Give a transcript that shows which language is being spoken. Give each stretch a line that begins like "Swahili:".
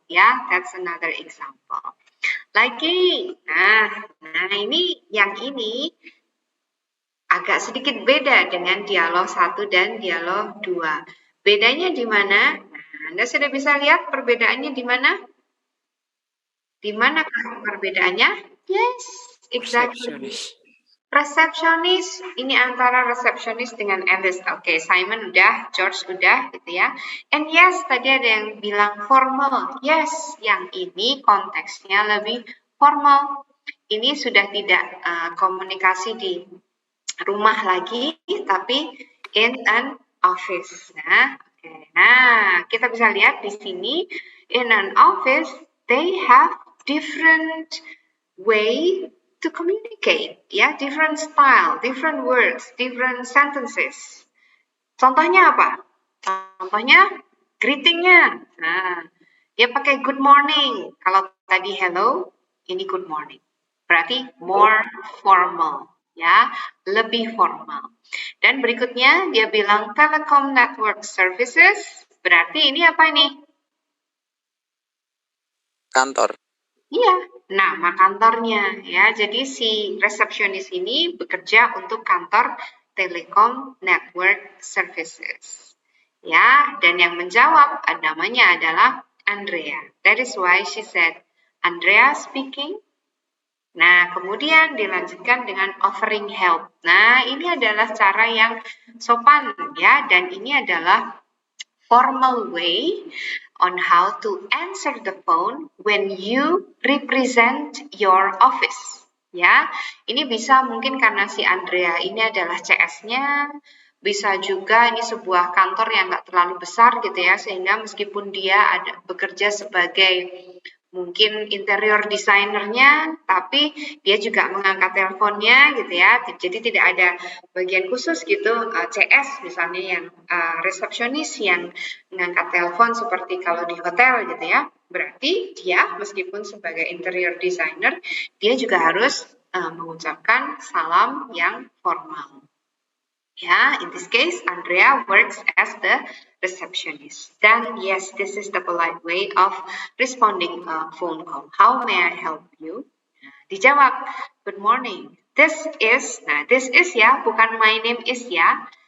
English: Ya, that's another example.
Indonesian: Lagi, nah ini yang ini agak sedikit beda dengan dialog 1 dan dialog 2. Bedanya di mana? Nah, Anda sudah bisa lihat perbedaannya di mana? Di mana perbedaannya?
English: Yes, exactly.
Indonesian: Resepsionis, ini antara resepsionis dengan Alice. Oke, Simon udah, George udah gitu ya.
English: And yes,
Indonesian: tadi ada yang bilang formal. Yes, yang ini konteksnya lebih formal. Ini sudah tidak komunikasi di rumah lagi, tapi
English: in an office.
Indonesian: Nah, kita bisa lihat di sini,
English: in an office, they have different way to communicate, ya, different style, different words, different sentences.
Indonesian: Contohnya apa? Contohnya greetingnya. Nah, dia pakai good morning. Kalau tadi hello, ini good morning. Berarti
English: more formal,
Indonesian: ya, lebih formal. Dan berikutnya dia bilang telecom network services. Berarti ini apa ini? Kantor. Iya, nama kantornya ya. Jadi si resepsionis ini bekerja untuk kantor Telecom Network Services. Ya, dan yang menjawab namanya adalah Andrea.
English: That is why she said, Andrea speaking.
Indonesian: Nah, kemudian dilanjutkan dengan offering help. Nah, ini adalah cara yang sopan ya, dan ini adalah
English: formal way on how to answer the phone when you represent your office.
Indonesian: Ya, ini bisa mungkin karena si Andrea ini adalah CS-nya, bisa juga ini sebuah kantor yang nggak terlalu besar gitu ya, sehingga meskipun dia bekerja sebagai mungkin interior designernya, tapi dia juga mengangkat teleponnya gitu ya. Jadi tidak ada bagian khusus gitu, CS misalnya yang resepsionis yang mengangkat telepon seperti kalau di hotel gitu ya. Berarti dia meskipun sebagai interior designer, dia juga harus mengucapkan salam yang formal.
English: Yeah, in this case, Andrea works as the receptionist. Then, yes, this is the polite way of responding a phone call. How may I help you?
Indonesian: Dijawab,
English: good morning. This is ya,
Indonesian: bukan
English: my name is ya.